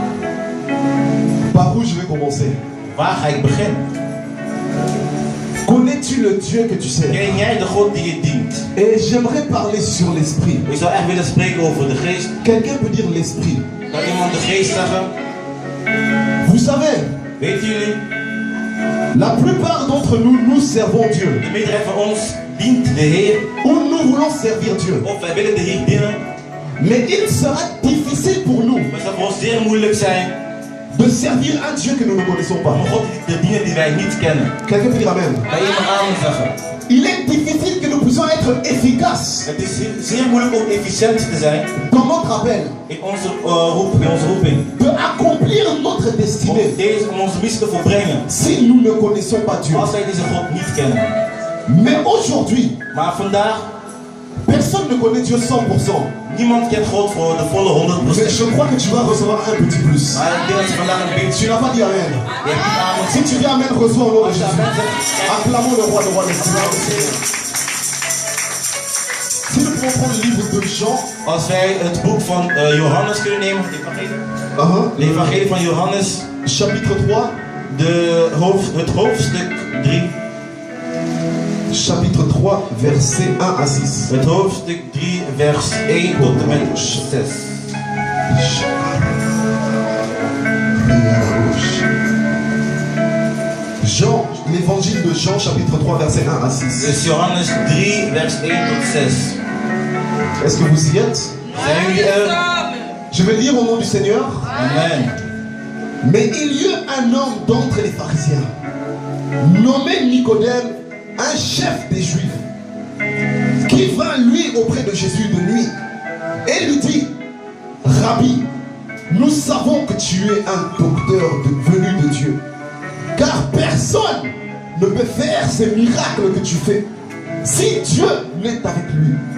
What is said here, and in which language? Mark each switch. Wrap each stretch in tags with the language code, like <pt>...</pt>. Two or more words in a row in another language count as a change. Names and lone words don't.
<fr>Par où je vais commencer?</fr> <nl>Waar ga ik beginnen?</nl> <fr>Connais-tu le Dieu que tu sers?</fr> <nl>Ken jij de God die je dient?</nl> <fr>Et j'aimerais parler sur l'esprit.</fr> <nl>Ik zou echt willen spreken over de geest.</nl> <fr>Quelqu'un peut dire l'esprit.</fr> <nl>Kan iemand de geest zeggen?</nl> <fr>Vous savez,</fr> <nl>Weten jullie?</nl> <fr>la plupart d'entre nous, nous servons Dieu.</fr> <nl>De meerderheid van ons dient de Heer.</nl> <fr>Ou nous voulons servir Dieu.</fr> <nl>Of wij willen de Heer dienen.</nl> <fr>Mais il sera difficile pour nous</fr> <nl>Maar het zal voor ons zeer moeilijk zijn</nl> <fr>de servir un Dieu que nous ne connaissons pas.</fr> <nl>om God te dienen die wij niet kennen.</nl> <fr>Quelqu'un peut dire Amen.</fr> <nl>Kan iemand amen zeggen?</nl> <fr>Il est difficile que nous puissions être efficaces</fr> <nl>Het is zeer moeilijk om efficiënt te zijn</nl> <fr>dans notre appel,</fr> <nl>in onze roeping.</nl> <fr>de accomplir notre destinée</fr> <nl>Om onze missie te volbrengen.</nl> <fr>si nous ne connaissons pas Dieu.</fr> <nl>Als wij deze God niet kennen.</nl> <fr>Mais aujourd'hui,</fr> <nl>Maar vandaag,</nl> <fr>personne ne connaît Dieu 100%.</fr> <nl>niemand kent God voor de volle 100%.</nl> <fr>Mais je crois que tu vas recevoir un petit plus.</fr> <nl>Maar ik denk dat je vandaag een beetje...</nl> <fr>Tu n'as pas dit Amen.</fr> <nl>Je hebt niet aan</nl> <fr>Si tu dis Amen, reçois au nom de</fr> <nl>Als je</nl> <fr>Jésus.</fr> <nl>amen zegt,</nl> <fr>Acclamons le roi des Seigneurs des Seigneurs. Si nous pouvons prendre le livre de Jean,</fr> <nl>als wij het boek van Johannes kunnen nemen, de evangelie van Johannes,</nl> <fr>chapitre 3,</fr> <nl>het hoofdstuk 3.</nl> <fr>chapitre 3, verset 1 à 6.</fr> <nl>Het hoofdstuk 3, vers 1 tot en met 6.</nl> <fr>Jean, l'évangile de Jean, chapitre 3, verset 1 à 6.</fr> <nl>Dus Johannes 3, vers 1 tot 6.</nl> <fr>Est-ce que vous y êtes?</fr> <nl>Zijn jullie er?</nl> <fr>Je vais lire au nom du Seigneur. Amen. Mais il y eut un homme d'entre les pharisiens, nommé Nicodème, un chef des Juifs, qui vint lui auprès de Jésus de nuit et lui dit: Rabbi, nous savons que tu es un docteur venu de Dieu, car personne ne peut faire ces miracles que tu fais si Dieu n'est avec lui.</fr>